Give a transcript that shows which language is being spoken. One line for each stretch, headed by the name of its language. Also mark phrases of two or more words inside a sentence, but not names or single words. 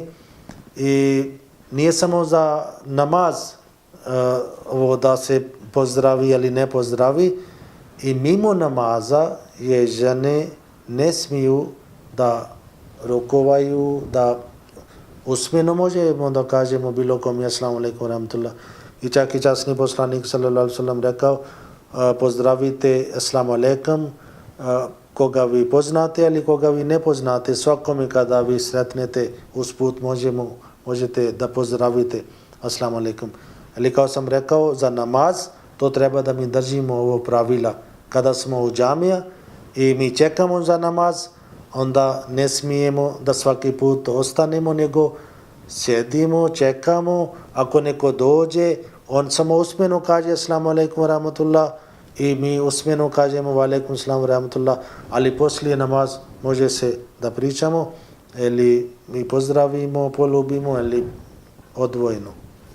Bosnian: I nije samo za namaz ovo da se pozdravi ili ne pozdravi. I mimo namaza je žene ne smiju da rukovaju, da usmeno možemo da kažemo bilo kom
Arabic: السلام عليكم ورحمة الله.
Bosnian: I čak i časni poslanik
Arabic: صلى الله عليه وسلم
Bosnian: rekao, pozdravite
Arabic: السلام عليكم
Bosnian: koga vi poznate, ali koga vi ne poznate. Svakome kada vi sretnete usput možete da pozdravite
Arabic: السلام عليكم.
Bosnian: Ali kao sam rekao, za namaz to treba da mi držimo ovo pravila. Kada smo u džamija i mi čekamo za namaz, onda ne smijemo da svaki put ostanemo, nego sjedimo, čekamo. Ako neko dođe, on samo usmeno kaže
Arabic: السلام عليكم ورحمة الله
Bosnian: i mi usmeno kažemo
Arabic: وعليكم السلام ورحمة الله,
Bosnian: ali poslije namaz može se da pričamo ili mi pozdravimo, poljubimo ili odvojeno.